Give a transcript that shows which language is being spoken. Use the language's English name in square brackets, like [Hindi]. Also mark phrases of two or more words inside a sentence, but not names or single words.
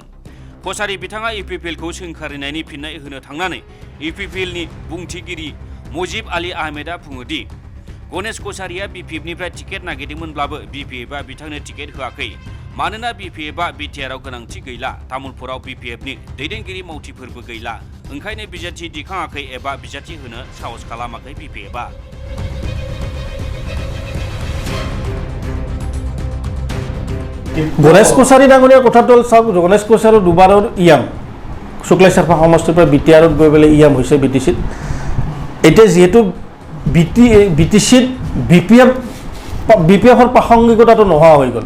[Bodo] कछारी बिथाङा इउपिपिएलखौ सोंखारिनायनि फिननाय होनो थांनानै इउपिपिएलनि बुंथिगिरि मुजिब आली आहमेदआ बुङोदि गणेश कछारीया बिपिएफनिफ्राय टिकेट नागिरदोंमोनब्लाबो बिपिएफआ बिथांनो टिकेट होआखै। मानोना बिपिएफआ बिटिआरआव गोनांथि गैला, तामुलपुराव बिपिएफनि दैदेनगिरि मावथिफोरबो गैला, ओंखायनो बिजाथि दिखाङाखै एबा बिजाथि होनो साहस खालामाखै बिपिएफआ। [Assamese] গণেশ কছাৰী ডাঙৰীয়াৰ কথাটো চাওক, গণেশ কছাৰীৰ দুবাৰৰ ইএম শুক্লেশ্বৰ সমষ্টিৰ পৰা বিটিআৰত গৈ পেলাই ইএম হৈছে বিটিচিত। এতিয়া যিহেতু বিটিচিত বিপিএফৰ প্ৰাসংগিকতাটো নোহোৱা হৈ গ'ল।